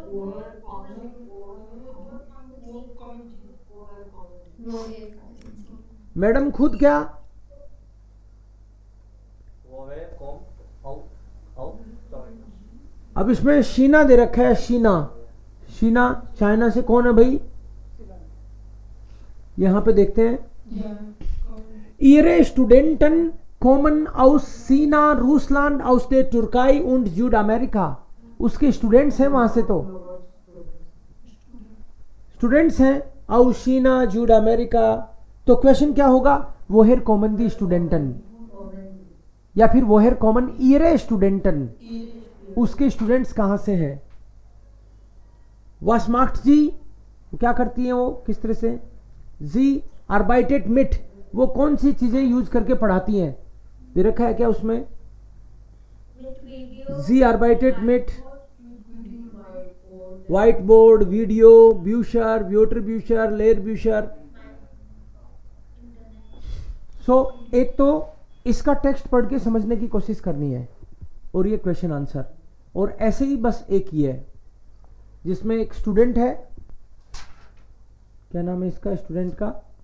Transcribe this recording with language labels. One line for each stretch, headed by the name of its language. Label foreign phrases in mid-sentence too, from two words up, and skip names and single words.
Hindi: मैडम खुद क्या? अब इसमें शीना दे रखा है। शीना चाइना से कौन है भाई? यहां पे देखते हैं।
German: ihre Studenten kommen aus China, Russland, aus der Türkei und Südamerika।
Hindi: उसके स्टूडेंट्स हैं वहां से, तो स्टूडेंट्स हैं
German: aus China, Südamerika।
Hindi: तो क्वेश्चन क्या होगा?
German: woher kommen die Studenten, या फिर woher kommen ihre Studenten,
Hindi: उसके स्टूडेंट्स कहां से हैं।
German: was macht Sie,
Hindi: क्या करती हैं वो, किस तरह से।
German: Sie arbeitet mit,
Hindi: वो कौन सी चीजें यूज करके पढ़ाती हैं? दे रखा है क्या उसमें?
German: Sie arbeitet mit
Hindi: व्हाइट बोर्ड, वीडियो, ब्यूशर, व्योटर ब्यूशर, लेयर ब्यूशर। सो एक तो इसका टेक्स्ट पढ़ के समझने की कोशिश करनी है और ये क्वेश्चन आंसर। और ऐसे ही बस एक ही है जिसमें एक स्टूडेंट है, क्या नाम है इसका स्टूडेंट का?